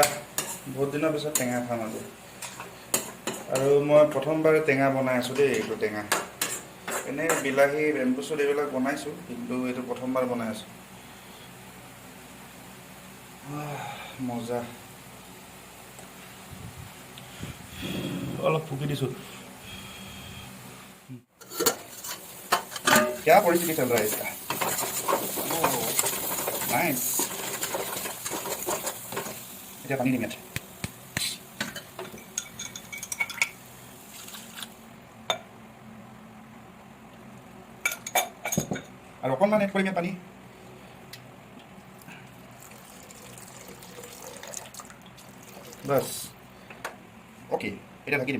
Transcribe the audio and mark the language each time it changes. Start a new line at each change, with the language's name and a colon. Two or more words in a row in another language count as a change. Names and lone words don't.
Assamese: বহুত দিনৰ পিছত টেঙা খাম আজি। আৰু মই প্ৰথমবাৰে টেঙা বনাই আছোঁ দেই। এইটো টেঙা এনেই বিলাহী,
English: bamboo shoot
Assamese: এইবিলাক বনাইছোঁ, কিন্তু এইটো প্ৰথমবাৰ বনাই আছোঁ। মজা। অলপ ফুকি দিছোঁ।
Hindi: क्या परिस्थिति चल रहा है इसका?
Assamese: नाइस। এতিয়া পানী দিম ইয়াত। আৰু অকণমান এড কৰিম ইয়াত পানী। বাছ অ'কে, এতিয়া ঢাকি দিম।